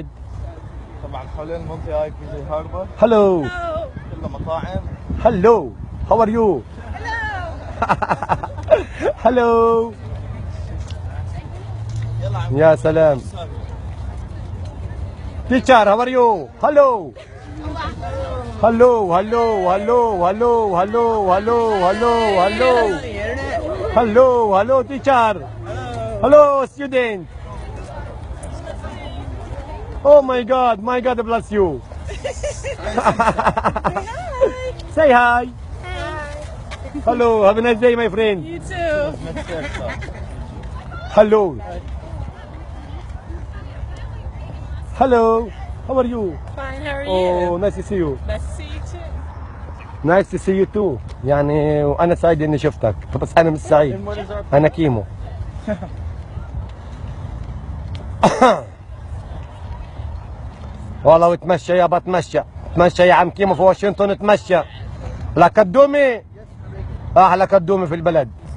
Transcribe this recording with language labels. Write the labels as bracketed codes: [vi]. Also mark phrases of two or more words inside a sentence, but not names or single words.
[ar] طبعا حوالين المنطقة هاي في زي هاربر. هلو. كلها مطاعم. [en] Hello. How are you? Hello. [ar] يا سلام. [en] Teacher how are you? Hello. Hello hello hello hello hello hello hello hello hello hello teacher. Hello student. Oh my God bless you. Say hi. Hello, have a nice day my friend. You too. Hello. Hello, how are you? Fine, how are Oh, nice to see you. Nice to see you too. Nice to see you too. [ar] يعني وأنا سعيد إني شفتك، بس أنا مش سعيد. أنا كيمو. والله وتمشى يا بتمشى، تمشى يا عم كيمو في واشنطن تمشى. لا كدومي أحلى كدومي في البلد.